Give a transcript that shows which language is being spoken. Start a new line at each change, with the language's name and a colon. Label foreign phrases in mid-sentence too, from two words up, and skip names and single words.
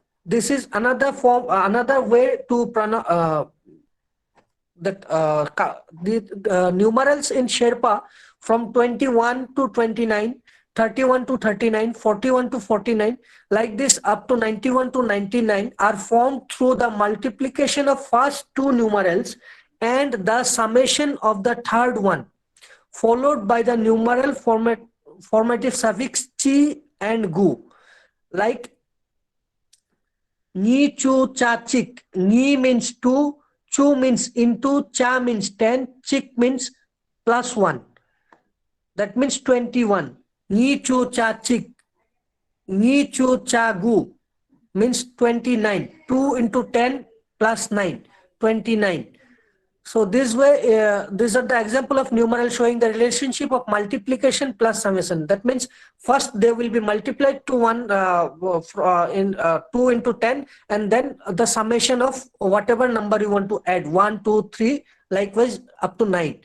English: This is another form, another way to the numerals in Sherpa from 21 to 29, 31 to 39, 41 to 49, like this up to 91 to 99 are formed through the multiplication of first two numerals and the summation of the third one, followed by the numeral formative suffix chi and gu.
Sherpa: Like ni, chu, cha, chik.
English: Ni means 2, chu means into, cha means 10, chik means +1. That means 21.
Sherpa: Ni, chu, cha, chik. Ni, chu, cha, gu means 29.
English: 2 into 10 plus 9, 29. So this way, these are the example of numeral showing the relationship of multiplication plus summation. That means first they will be multiplied to 2 into 10, and then the summation of whatever number you want to add, 1, 2, 3, likewise up to 9.